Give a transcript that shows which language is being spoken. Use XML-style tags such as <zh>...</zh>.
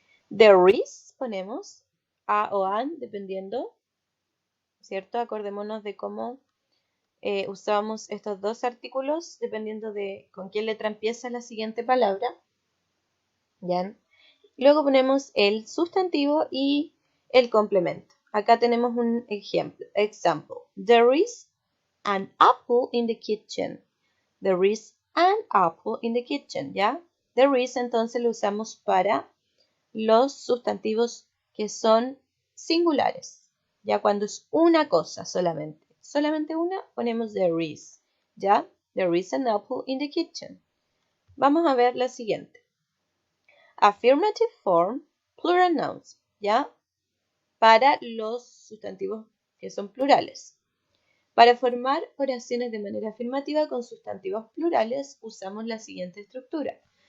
<es>There is, ponemos a o an, dependiendo, ¿cierto? Acordémonos de cómo usábamos estos dos artículos, dependiendo de con qué letra empieza la siguiente palabra. ¿Ya? Luego ponemos el sustantivo y el complemento. Acá tenemos un ejemplo. Example.</es> <en>There is an apple in the kitchen. There is an apple in the kitchen,</en> <es>¿ya? There is entonces lo usamos para los sustantivos que son singulares, ya cuando es una cosa solamente. Solamente una, ponemos there is, ¿ya?</es> <en>There is an apple in the kitchen.</en> <es>Vamos a ver la siguiente.</es> <en>Affirmative form, plural nouns,</en> <es>¿ya? Para los sustantivos que son plurales. Para formar oraciones de manera afirmativa con sustantivos plurales, usamos la siguiente estructura.</es>